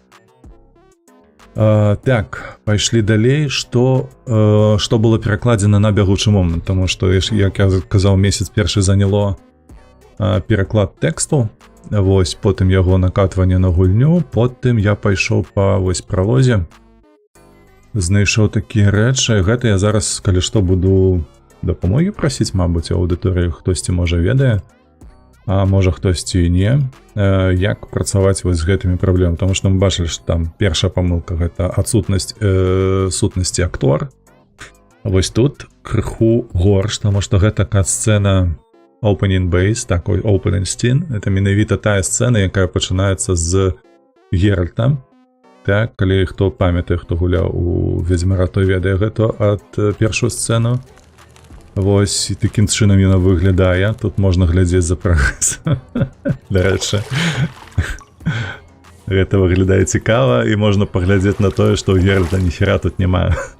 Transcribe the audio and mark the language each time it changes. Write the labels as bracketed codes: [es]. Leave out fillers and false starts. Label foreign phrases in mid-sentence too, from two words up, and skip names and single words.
[be] Так, пайшлі далей, што было перакладзена на бягучы момант, таму што, як я казаў, месяц першы заняло пераклад тэксту, вось, потым яго накатванне на гульню, потым я пайшоў па вось пралозе, знайшоў такія рэчы, гэта я зараз, калі што, буду дапамогі прасіць, мабыць, аўдыторыі хтосьці можа ведае, а можа хтосьці і не, як працаваць вось з гэтымі праблемамі. Таму што мы бачылі, што там першая памылка — гэта адсутнасць сутнасці актор. Вось тут крыху горш, таму што гэта кат-сцэна [en] opening base, [be] такой [en] opening scene. [be] Это менавіта тая сцэна, якая пачынаецца з Геральта. Так, калі хто памятае, хто гуляў у Ведзьмара, той ведае гэта ад першую сцэну. Вось, і такім чынам яна выглядае. Тут можна глядзець за прагрэс. Дарэчы, гэта выглядае цікава, і можна паглядзець на тое, што ў Геральта ніхера тут няма.